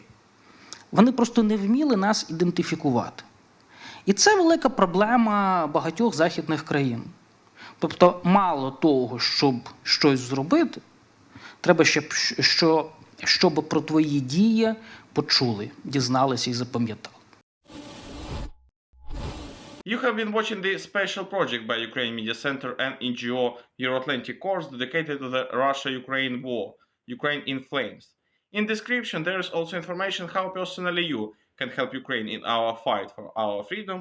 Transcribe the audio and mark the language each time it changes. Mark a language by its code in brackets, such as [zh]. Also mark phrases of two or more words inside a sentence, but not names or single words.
[uk] Вони просто не вміли нас ідентифікувати. І це велика проблема багатьох західних країн. Тобто, мало того, щоб щось зробити, треба ще, щоб про твої дії почули, дізналися і запам'ятали. [en] You have been watching the special project by Ukraine Media Center and NGO Euroatlantic Course dedicated to the Russia-Ukraine war, Ukraine in Flames. In description, there is also information how personally you can help Ukraine in our fight for our freedom.